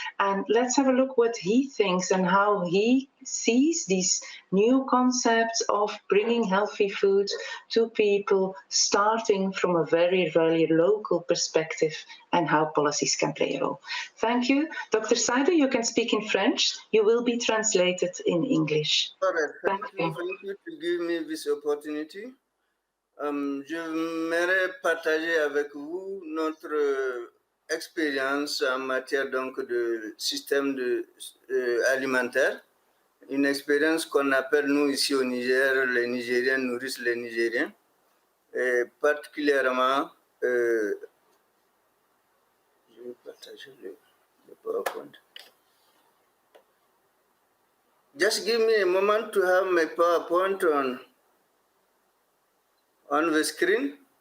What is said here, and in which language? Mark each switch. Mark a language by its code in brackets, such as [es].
[en] And let's have a look what he thinks and how he sees these new concepts of bringing healthy food to people, starting from a very, very local perspective, and how policies can play a role. Thank you. Dr. Saido, you can speak in French. You will be translated in English. All right. Thank you. Thank you to give me this opportunity. [fr] J'aimerais partager avec vous notre expérience en matière donc de système alimentaire, une expérience qu'on appelle nous ici au Niger, les Nigériens nourrissent les Nigériens, et particulièrement, je vais partager le PowerPoint. [en] Just give me a moment to have my PowerPoint on the screen.